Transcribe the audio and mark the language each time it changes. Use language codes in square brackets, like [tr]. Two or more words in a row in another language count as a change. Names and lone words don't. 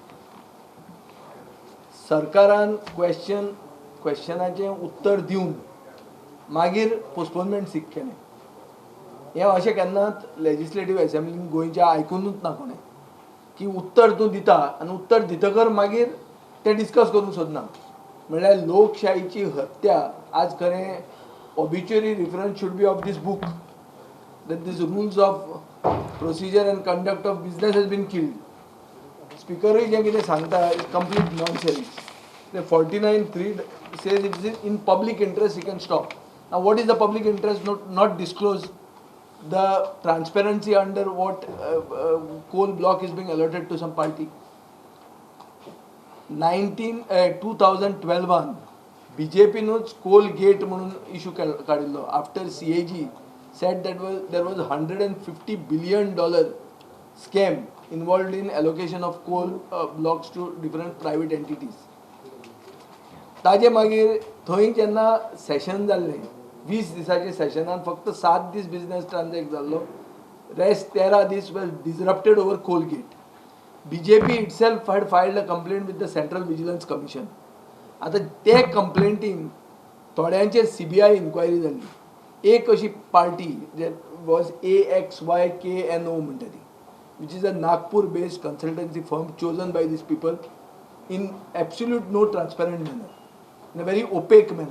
[kok] सरकारान क्वेश्चनाचें उत्तर दिवन मागीर [en] postponement seek [kok] केलें. हें अशें केन्नाच [en] legislative assembly [kok] गोंयच्या आयकुनूच ना कोणें की उत्तर तूं दिता आनी उत्तर दितकर मागीर तें डिस्कस करूंक सोदना. म्हणल्यार लोकशायेची हत्या आज खरें [en] obituary reference should be of this book that these rules of procedure and conduct of business has been killed. Speaker [kok] जें कितें सांगता [en] is complete nonsense. The 49(3) says it is in public interest he can stop. Now what is the public interest? Not disclose the transparency under what coal block is being allotted to some party. 2012 BJP नूच coal gate म्हणून issue काडिल्लो after CAG said that there was $150 billion scam involved in allocation of coal blocks to different private entities. [kok] ताजे मागीर थंय जेन्ना सेशन जाल्लें 20 दिसाचे सेशनान फक्त 7 दीस [en] business transact [kok] जाल्लो. [en] रेस्ट 13 दीस was disrupted over coal gate. BJP itself had filed a complaint with the Central Vigilance Commission. [kok] आता ते कंप्लेंटीन थोड्यांचेर CBI इन्क्वायरी जाल्ली. एक अशी पार्टी जे [en] was AXYKNO [kok] म्हणटा ती, [en] which is a Nagpur based consultancy firm chosen by these people in absolute no transparent manner, in a very opaque manner.